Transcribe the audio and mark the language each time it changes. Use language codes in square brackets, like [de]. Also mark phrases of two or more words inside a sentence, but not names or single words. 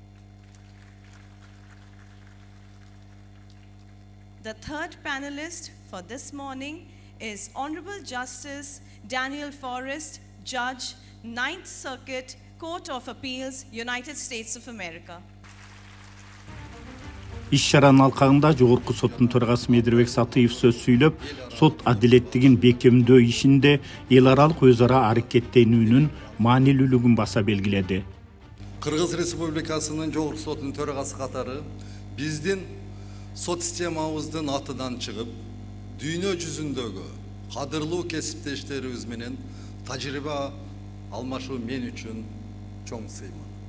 [en] The third panelist for this morning is Honorable Justice Daniel Forrest, Judge, 9th Circuit, Court of Appeals, United States of America. [ky] Иш-чаранын алкагында жогорку соттун төрагасы Медирбек Сатыев сөз сүйлөп, сот адилеттигин бекемдөө ишинде эл аралык өз ара аракеттенүүнүн маанилүүлүгүн баса белгиледи. Кыргыз Республикасынын жогорку соттун төрагасы катары биздин сот системабыздын атынан чыгып, дүйнө жүзүндөгү кадырлуу кесиптештерибиз менен тажрыйба алмашуу мен үчүн чоң сыймын.